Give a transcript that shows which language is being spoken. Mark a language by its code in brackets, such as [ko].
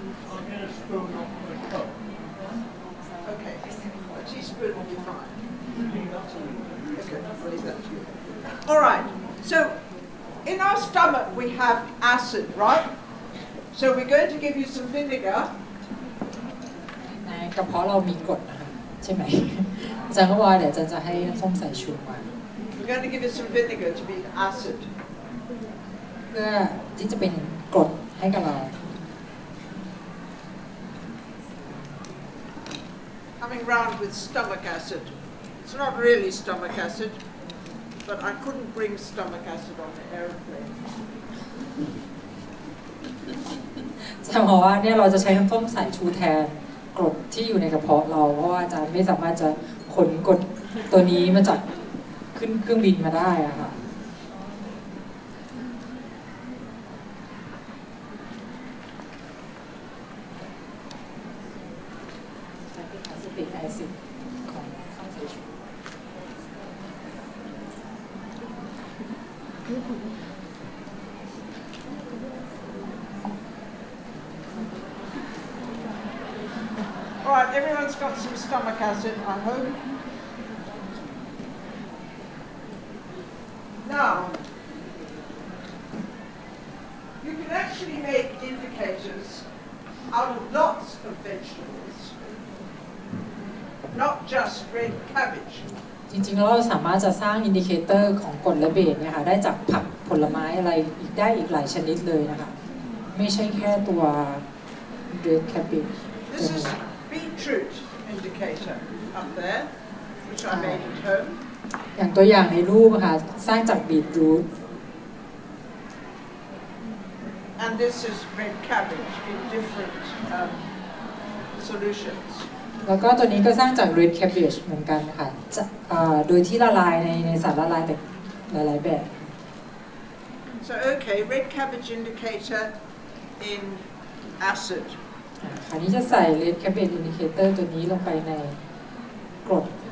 [en] I'll get a spoon off my cup. Okay. A teaspoon will be fine. Okay, I'll leave that to you. All right. So, in our stomach we have acid, right? So we're going to give you some vinegar. [th] ในกระเพาะเรามีกรดนะคะใช่ไหมอาจารย์ก็บอกเดี๋ยวอาจารย์จะให้น้ำส้มสายชูมา [en] We're going to give you some vinegar to be acid. [th] เพื่อที่จะเป็นกรดให้กับเรา [en] Coming round with stomach acid. It's not really stomach acid, but I couldn't bring stomach acid on the aeroplane. [th] จะบอกว่าเนี่ยเราจะใช้น้ำส้มสายชูแทนกรดที่อยู่ในกระเพาะเราเพราะว่าอาจารย์ไม่สามารถจะขนกรดตัวนี้มาจากขึ้นเครื่องบินมาได้อะค่ะ acetic acid ของข้าวสายชู [en] All right, everyone's got some stomach acid, I hope. Now, you can actually make indicators out of lots of vegetables, not just red cabbage. [th] จริงๆแล้วเราสามารถจะสร้างอินดิเคเตอร์ของกรดและเบสเนี่ยค่ะได้จากผักผลไม้อะไรอีกได้อีกหลายชนิดเลยนะคะไม่ใช่แค่ตัว red cabbage [en] This is beetroot indicator up there, which I made at home. [th] อย่างตัวอย่างในรูปค่ะสร้างจากบีทรูท [en] And this is red cabbage in different solutions. [th] แล้วก็ตัวนี้ก็สร้างจาก red cabbage เหมือนกันค่ะโดยที่ละลายในสารละลายแต่หลายๆแบบ [en] So okay, red cabbage indicator in acid. [th] คราวนี้จะใส่ [en] red cabbage indicator [th] ตัวนี้ลงไปในกรด